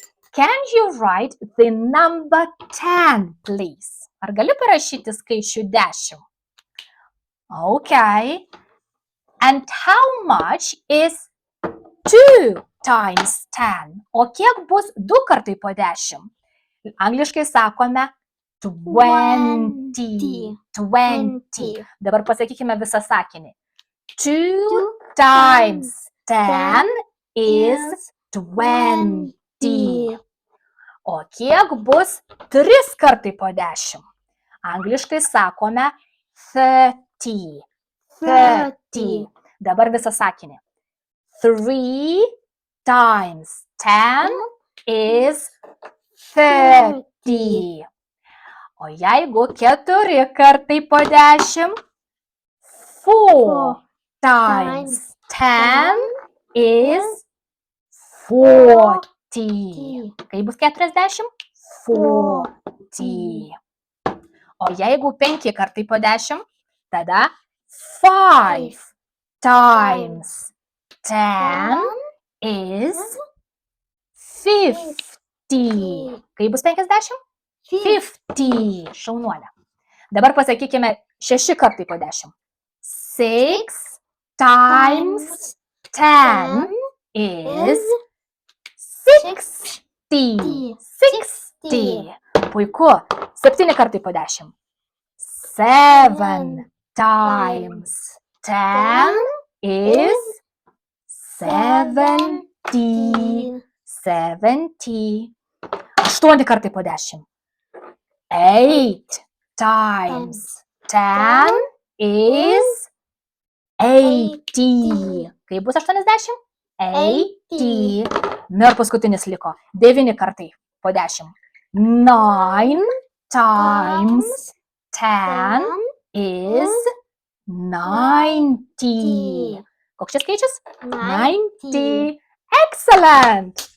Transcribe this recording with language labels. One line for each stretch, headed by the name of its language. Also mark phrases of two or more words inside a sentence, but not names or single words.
English: Can you write the number 10, please?
Lithuanian: Ar gali parašyti skaičių 10?
English: Okay. And how much is 2 times 10?
Lithuanian: O kiek bus 2 kartai po 10? Angliškai sakome 20. 20. Dabar pasakykime visą sakinį.
English: 2 times 10 is 20.
Lithuanian: O kiek bus 3 kartai po 10? Angliškai sakome 30. 30. Dabar visą sakinį.
English: 3 times 10 is 30.
Lithuanian: O jeigu 4 kartai po 10?
English: 4 times 10 is 40.
Lithuanian: Kai bus 40? 40. O jeigu 5 kartai po 10? Tada
English: 5 times 10 is 50.
Lithuanian: Kai bus 50? 50. Šaunuolė. Dabar pasakykime 6 kartai po 10.
English: 6 times 10 is 60.
Lithuanian: 60. Puiku. 7 kartai po 10.
English: 7 times 10 is 70.
Lithuanian: 70. 8 kartai po 10.
English: 8 times 10 is 80.
Lithuanian: Kai bus 80? 80. Na ir paskutinis liko. 9 kartai po 10.
English: 9 times 10 is 90.
Lithuanian: Koks čia skaičius? 90. Excellent!